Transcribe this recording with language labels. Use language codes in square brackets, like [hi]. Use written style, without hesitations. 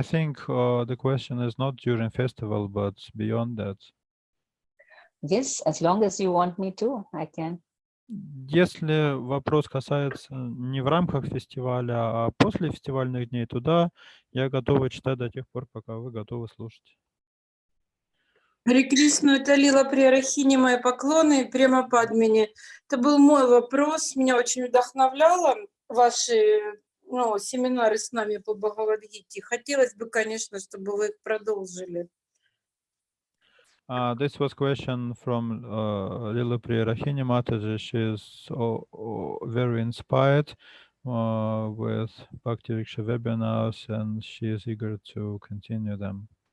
[en] I think the question is not during festival, but beyond that. Yes, as long as you want me to, I can. [ru] Если вопрос касается не в рамках фестиваля, а после фестивальных дней, туда я готова читать до тех пор, пока вы готовы слушать. Харе Кришна, это Лила Приарахини, мои поклоны, Према Падмини. Это был мой вопрос, меня очень вдохновляло ваши семинары с нами по Бхагавад-гите. Хотелось бы, конечно, чтобы вы их продолжили. [en] This was question from Lila Priarahini Mataji. She is very inspired with Bhakti webinars, and she is eager to continue them.